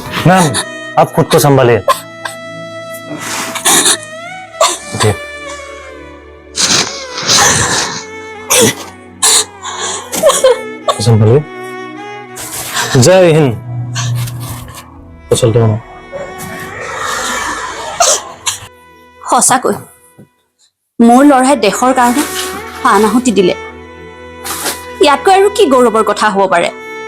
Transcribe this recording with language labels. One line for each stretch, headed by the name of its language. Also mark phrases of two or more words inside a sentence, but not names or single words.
Hindi: मैम आप खुद को संभालिए उठिए। संभालिए। जय हिंद। तो चलते हो ना।
Assamese: সঁচাকৈ মোৰ ল'ৰাই দেশৰ কাৰণে প্ৰাণ আহুতি দিলে। ইয়াতকৈ আৰু কি গৌৰৱৰ কথা হ'ব পাৰে?